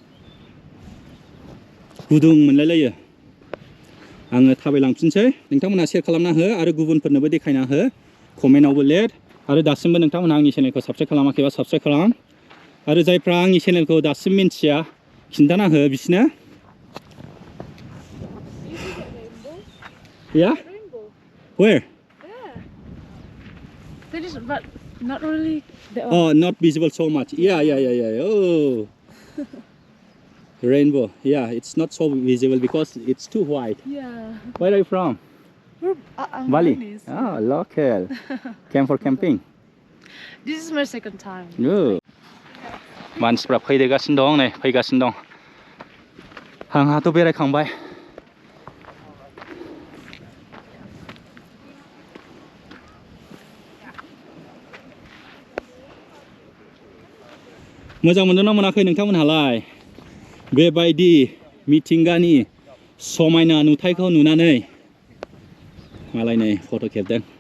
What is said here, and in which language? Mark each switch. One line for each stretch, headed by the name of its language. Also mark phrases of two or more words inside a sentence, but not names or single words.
Bodo: गुदुं मोनलायलायो आङो थाबायलांफिनसै नोंथांमोनहा शेयार खालामना हो आरो गुबुनफोरनोबो देखायना हो कमेन्टआवबो लिर आरो दासिमबो नोंथांमोनहा आंनि चेनेलखौ साबस्क्राइब खालामाखैबा साबस्क्राइब खालाम आरो जायफ्रा आंनि चेनेलखौ दासिम मिन्थिया खिन्थाना हो बिसोरनो Yeah?
English: Where? There is, but not really. Oh, not visible so much. Yeah. Oh. Rainbow. Yeah, it's not so visible because it's too white. Yeah. Where are you from? Bali. Balinese. Oh, local. Came for camping. This is my second time. Oh.
Bodo: मानसिफ्रा फैगासिनो दं नै फैगासिनो दं आंहाथ' बेरायखांबाय मोजां मोनदोंना मोनाखै नोंथांमोनहालाय बेबायदि मिथिंगानि समायना नुथायखौ नुनानै मालाय नै फट' खेबदों